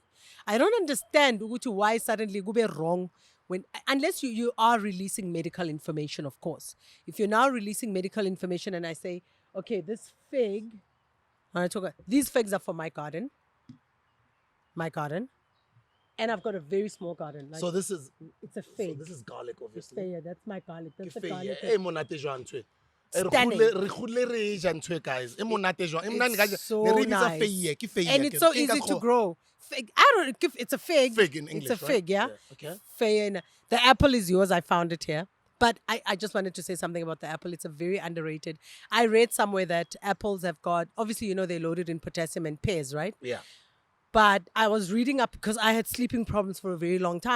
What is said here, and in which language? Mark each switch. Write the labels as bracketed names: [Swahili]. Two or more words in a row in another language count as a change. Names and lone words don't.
[English] I don't understand why suddenly go be wrong when, unless you are releasing medical information, of course. If you're now releasing medical information and I say, okay, this fig, these figs are for my garden, and I've got a very small garden. So this is it's a fig. So this is garlic, obviously. Yeah, that's my garlic. That's the [Southern Sotho] Ke [English] garlic. [Southern Sotho] feiye, e monate jwang ntho e? [English] Stunning. [Southern Sotho] Re godile re e ja ntho e, guys. E monate jwang? E monate ka [English] It's so [Southern Sotho] ne re e bitsa [English] nice. [Southern Sotho] feiye, ke feiye [English] And [Southern Sotho] ke [English] it's so [Southern Sotho] re. Ke [English] easy [Southern Sotho] ka [English] to [Southern Sotho] kgo- [English] grow. Fig, I don't. It's a fig. Fig in English, It's a right? fig, yeah. Okay. Fig. The apple is yours. I found it here. But I just wanted to say something about the apple. It's a very underrated. I read somewhere that apples have got, obviously, they're loaded in potassium and pears, right? Yeah. But I was reading up because I had sleeping problems for a very long time.